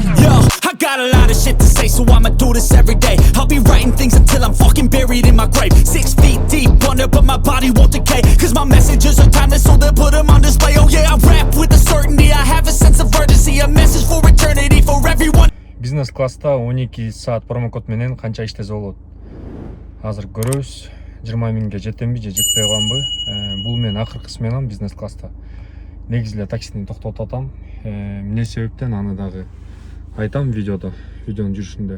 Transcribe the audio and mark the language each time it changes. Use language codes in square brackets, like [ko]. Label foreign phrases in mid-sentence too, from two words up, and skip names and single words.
[en] Yo, I got a lot of shit to say, so I'ma do this every day. I'll be writing things until I'm fucking buried in my grave. 6 feet deep under, but my body won't decay. Cause my messages are timeless, so they'll put them on display. Oh yeah, I rap with a certainty, I have a sense of urgency. A message for eternity, for everyone. [ky] Бизнес класста 12 саат промокод менен канча иштесе болот? Азыр көрөбүз. 20 миңге жетемби же жетпей каламбы? Бул мен акыркы сменам бизнес класста. Негизи эле таксини токтотуп атам. Эмне себептен аны дагы айтам видеодон жүрүшүндө.